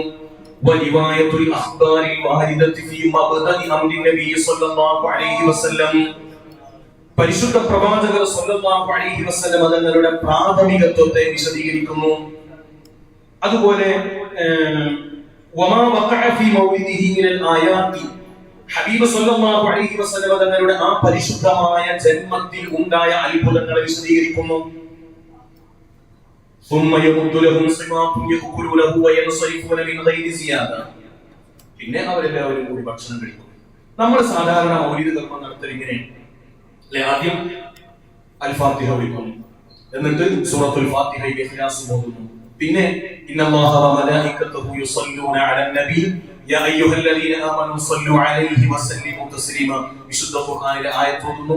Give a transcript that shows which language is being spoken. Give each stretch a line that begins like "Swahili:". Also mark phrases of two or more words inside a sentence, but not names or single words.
Arabic: ولروايات الأخبار الواردة في مبدأ أمر النبي صلى الله عليه وسلم,
Malayalam: പരിശുദ്ധ പ്രവാചകർ
Arabic: صلى الله عليه وسلم
Malayalam: തങ്ങളുടെ പ്രാഥമികത്വത്തെ വിശദീകരിക്കുന്നു.
Arabic: അതുപോലെ وما وقع في مولده من الآيات, حبيب صلى الله عليه وسلم
Malayalam: തങ്ങളുടെ ആ പരിശുദ്ധമായ ജന്മത്തിൽ ഉണ്ടായ അത്ഭുതങ്ങളെ വിശദീകരിക്കുന്നു.
Arabic: ثم يمد لهم صمات يأكلونه وينصرفون من غير زيادة,
Malayalam: പിന്നെ അവരെല്ലാവരും കൂടി ഭക്ഷണം കഴിക്കും. നമ്മൾ സാധാരണ മൗലിദ് കർമ്മം നടത്തൽ ഇങ്ങനെയാണ് അല്ലെ? ആദ്യം അൽ ഫാത്തിഹ വയ്ക്കുന്നു, എന്നിട്ട് സൂറത്തുൽ ഫാത്തിഹയിലെ ഇഖ്ലാസ് ഓതുന്നു, പിന്നെ
Arabic: إن الله وملائكته يصلون على النبي يا أيها الذين آمنوا صلوا عليه وسلموا تسليما,
Malayalam: വിശുദ്ധ ഖുർആനിലെ ആയത്ത് ഓതുന്നു.